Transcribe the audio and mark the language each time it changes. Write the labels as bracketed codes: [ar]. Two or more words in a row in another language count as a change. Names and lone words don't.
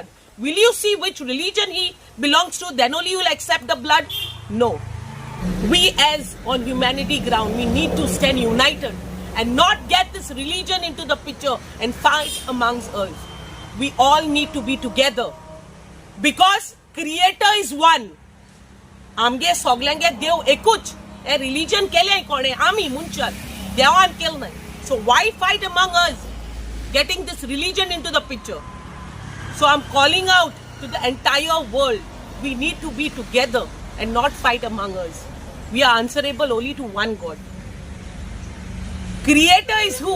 [en] Will you see which religion he belongs to? Then only you will accept the blood? No. We as on humanity ground, we need to stand united and not get this religion into the picture and fight amongst us. We all need to be together because Creator is one. [kok] आमगे सोगल्यांगे देव एकूच. A religion केले कोणे आमी मुंचर देवान केल नाही. [en] So why fight among us, getting this religion into the picture? So I'm calling out to the entire world. We need to be together and not fight among us. We are answerable only to one God. Creator is who?